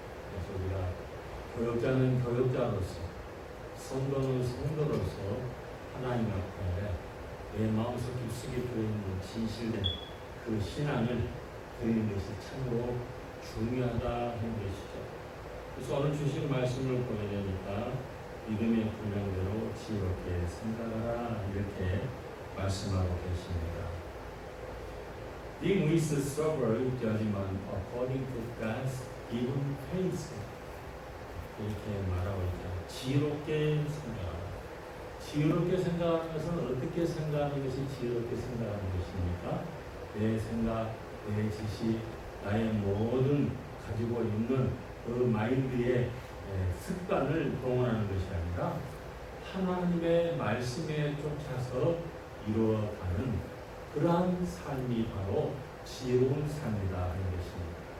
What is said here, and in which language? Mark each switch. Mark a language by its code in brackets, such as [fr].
[ko] 그래서 우리가 교역자는 교역자로서, 성도는 성도로서 하나님 앞에 내 마음속 깊숙이 들어있는 진실된 그 신앙을 드리는 것이 참으로 중요하다 하는 것이죠. 그래서 오늘 주신 말씀을 보게 되니까 믿음의 분량대로 지혜롭게 생각하라 이렇게 말씀하고 계십니다. [en] Deal with the sober judgment according to God's given faith. [ko] 이렇게 말하고 있죠. 지혜롭게 생각하라. 지혜롭게 생각하는 것은 어떻게 생각하는 것이 지혜롭게 생각하는 것입니까? 내 생각, 내 지식, 나의 모든 가지고 있는 그 마인드의 습관을 동원하는 것이 아니라 하나님의 말씀에 쫓아서 이루어가는 그러한 삶이 바로 지혜로운 삶이다 하는 것입니다.